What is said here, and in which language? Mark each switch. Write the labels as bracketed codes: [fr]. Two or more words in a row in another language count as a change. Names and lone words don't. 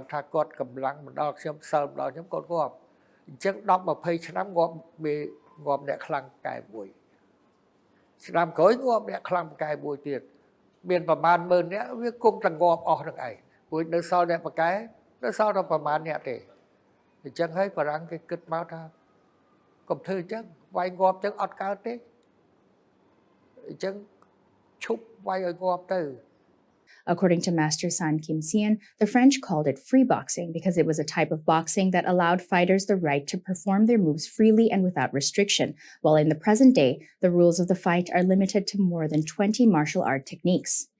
[km] ថាគាត់កម្លាំងមិនដល់ខ្ញុំសិលមិនដល់ខ្ញុំគាត់ងាប់អញ្ចឹង10 20ឆ្នាំងាប់អ្នកខ្លាំងកែមួយ ឆ្នាំក្រោយងាប់អ្នកខ្លាំងបកែមួយទៀតមានប្រមាណ10000នាក់វាគុំតែងាប់អស់នឹងឯងព្រោះនៅសល់អ្នកបកែនៅសល់តែប្រមាណអ្នកទេអញ្ចឹងហើយបារាំងគេគិតមកថាកុំធ្វើអញ្ចឹងវាយងាប់អញ្ចឹងអត់កើតទេអញ្ចឹងឈប់វាយឲ្យងាប់ទៅ [en] According to Master San Kim Sien, the French called it free boxing because it was a type of boxing that allowed fighters the right to perform their moves freely and without restriction, while in the present day, the rules of the fight are limited to more than 20 martial art techniques.